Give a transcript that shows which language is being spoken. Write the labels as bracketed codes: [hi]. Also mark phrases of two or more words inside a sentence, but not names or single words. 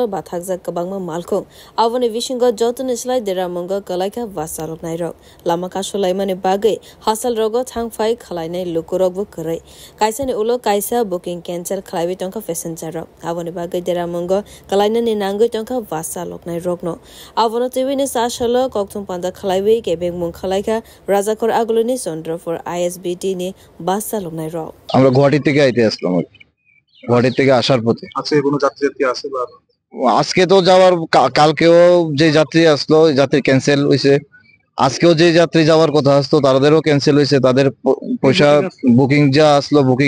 [trp] bathakzak kabangma malkung avone vishingo jotun islai deramongga kelaika vasalok nairok lama kasulaimane bagai hasal rogo thangfai khalainai lukurok bu kurai kaisa ni ulo kaisa [en] booking cancel [trp] khlaibi tongka passenger rok avone bagai deramongga kelaina ni nangai tongka vasalok nairok no avono tiwini sashalo koktum panda khlaibi kebeng mung khalaika Rajakor aguluni for ISBT ni বাস চালক নাই রক [bn] আমরা গুয়াহাটি থেকে আইতে আসলাম গুয়াহাটি থেকে আসার পথে আজকে কোনো যাত্রী আছে বা আজকে তো যাওয়ার কালকেও যে যাত্রী আসলো যাত্রী ক্যান্সেল হইছে আজকেও যে যাত্রী যাওয়ার কথা আসতো তাদেরও ক্যান্সেল হইছে তাদের পয়সা বুকিং যা আসলো বুকিং